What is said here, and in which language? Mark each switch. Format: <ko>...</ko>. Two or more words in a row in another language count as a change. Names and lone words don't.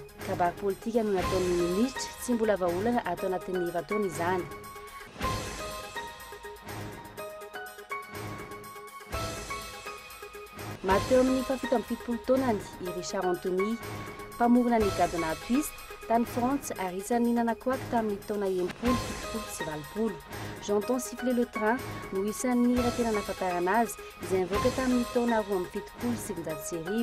<mg>Kabary politika no nataon'ny ministra tsy mbola vahaolana atao anatin'ny efa-taona izany. Mateo amin'ny fafito amby fitopolo taonany i Richard Anthony, mpamorona ny gadona Twist tany France ary isan'ny nanakoaky tamin'ny taona 1970.</mg> <fr>J'entends siffler le train</fr> <mg>no isan'ny raha tena nahafantarana azy izay nivoaka tamin'ny taona 2017.</mg>